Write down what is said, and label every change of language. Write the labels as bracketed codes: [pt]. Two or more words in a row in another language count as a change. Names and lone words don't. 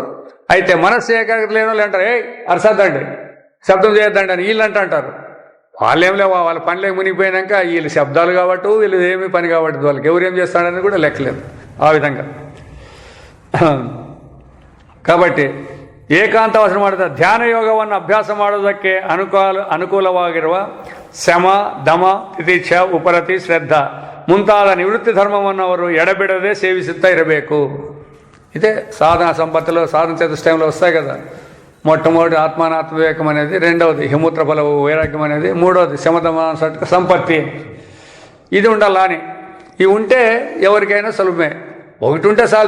[te] అయితే మనస్సు ఏకాగ్రత లేని వాళ్ళు అంటారు, అరసద్దండి, శబ్దం చేయొద్దండి అని వీళ్ళు అంటారు. వాళ్ళేం లేవు, వాళ్ళ పనిలో మునిగిపోయినాక వీళ్ళు శబ్దాలు కాబట్టి వీళ్ళు ఏమీ పని కాబట్టి వాళ్ళకి ఎవరేం చేస్తాడని కూడా లెక్కలేదు ఆ విధంగా. [kn] కాబట్టి ಏಕಾಂತವಾಸ ಮಾಡಿದ ಧ್ಯಾನ ಯೋಗವನ್ನು ಅಭ್ಯಾಸ ಮಾಡೋದಕ್ಕೆ ಅನುಕೂಲವಾಗಿರುವ ಶಮ, ದಮ, ತಿತಿಕ್ಷ, ಉಪರತಿ, ಶ್ರದ್ಧಾ ಮುಂತಾದ ನಿವೃತ್ತಿ ಧರ್ಮವನ್ನು ಅವರು ಎಡಬಿಡದೆ ಸೇವಿಸುತ್ತಾ ಇರಬೇಕು. [te] ఇదే సాధన సంపత్తిలో, సాధన చతుష్టయంలో వస్తాయి కదా. మొట్టమొదటి ఆత్మానాత్మ వివేకం అనేది, రెండవది హిమూత్ర ఫల వైరాగ్యం అనేది, మూడవది శమతమానసట్క సంపత్తి. ఇది ఉండాలా అని. ఇవి ఉంటే ఎవరికైనా సులభమే. ఒకటి ఉంటే చాలు.